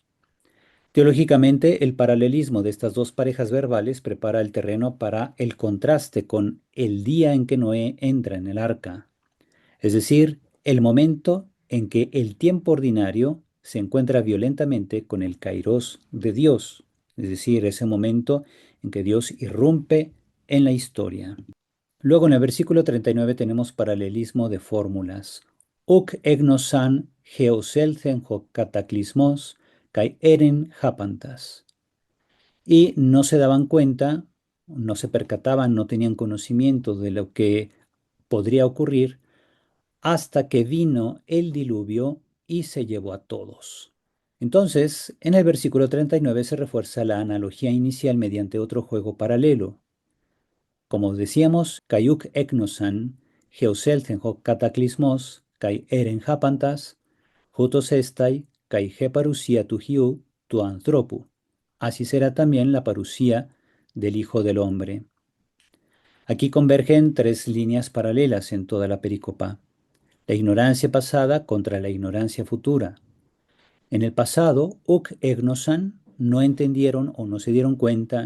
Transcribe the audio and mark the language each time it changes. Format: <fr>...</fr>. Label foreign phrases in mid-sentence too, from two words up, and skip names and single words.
<es>Teológicamente, el paralelismo de estas dos parejas verbales prepara el terreno para el contraste con el día en que Noé entra en el arca, es decir, el momento en que el tiempo ordinario se encuentra violentamente con el kairos de Dios, es decir, ese momento en que Dios irrumpe en la historia. Luego en el versículo 39 tenemos paralelismo de fórmulas.</es> <el>Οὐκ ἔγνωσαν ἕως ἦλθεν ὁ κατακλυσμὸς καὶ ἦρεν ἅπαντας.</el> <es>Y no se daban cuenta, no se percataban, no tenían conocimiento de lo que podría ocurrir hasta que vino el diluvio y se llevó a todos. Entonces, en el versículo 39 se refuerza la analogía inicial mediante otro juego paralelo. Como decíamos,</es> <el>καὶ οὐκ ἔγνωσαν, ἕως ἦλθεν ὁ κατακλυσμὸς, καὶ ἦρεν ἅπαντας, οὕτως ἔσται, καὶ ἡ παρουσία τοῦ υἱοῦ, τοῦ ἀνθρώπου.</el> <es>Así será también la parusía del Hijo del Hombre. Aquí convergen tres líneas paralelas en toda la pericopa. La ignorancia pasada contra la ignorancia futura. En el pasado,</es> <el>οὐκ ἔγνωσαν,</el> <es>no entendieron o no se dieron cuenta.</es>